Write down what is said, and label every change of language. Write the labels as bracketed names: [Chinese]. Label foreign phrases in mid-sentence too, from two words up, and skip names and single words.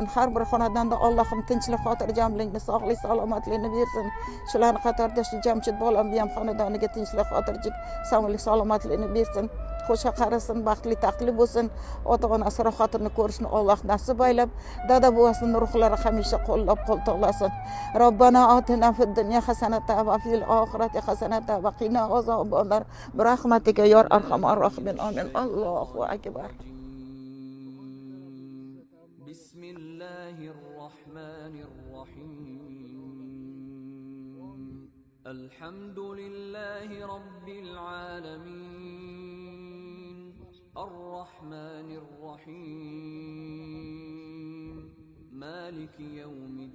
[Uzbek] Har bir xonadonda Allohim tinchlik, xotirjamlikni, sog'lik, salomatlikni bersin. Shularning qatorida shu Jamshid bolamni ham xonadoniga tinchlik, xotirjamlik, sog'lik, salomatlikni bersin. Qo'sha qarasin, baxtli, taqli bo'lsin. Ota-onasi rohatini ko'rishni Alloh nasib aylab, dada buvasining ruhlari hamisha qo'llab-qo'ltiqlasin. [Arabic] ربنا آتنا في الدنيا حسنة وفي الآخرة حسنة وقنا عذاب النار. برحمتك يا أرحم الراحمين. آمين الله أكبر. بسم الله الرحمن الرحيم الحمد لله رب العالمين الرحمن الرحيم مالك يوم